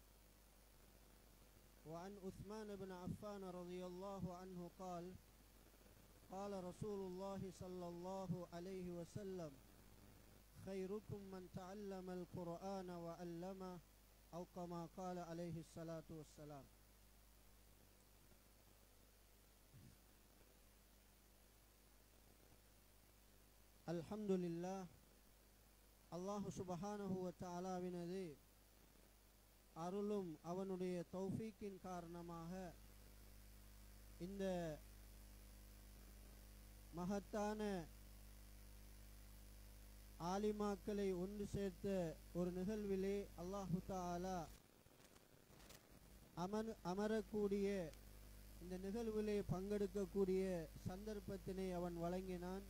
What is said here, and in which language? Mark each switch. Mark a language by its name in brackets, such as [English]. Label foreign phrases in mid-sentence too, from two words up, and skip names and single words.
[Arabic] وعن عثمان بن عفان رضي الله عنه قال قال رسول الله صلى الله عليه وسلم خيركم من تعلم القرآن وعلمه أو كما قال عليه الصلاة والسلام. الحمد لله. الله سبحانه وتعالى [Tamil] அருளும் அவனுடைய தௌஃபீக்கின் காரணமாக இந்த மகத்தான ஆலிமாக்களை ஒன்று சேர்த்த ஒரு நிகழ்விலே [Arabic] الله تعالى [Tamil] அமரக்கூடிய இந்த நிகழ்விலே பங்கெடுக்கக்கூடிய சந்தர்ப்பத்தினை அவன் வழங்கினான்.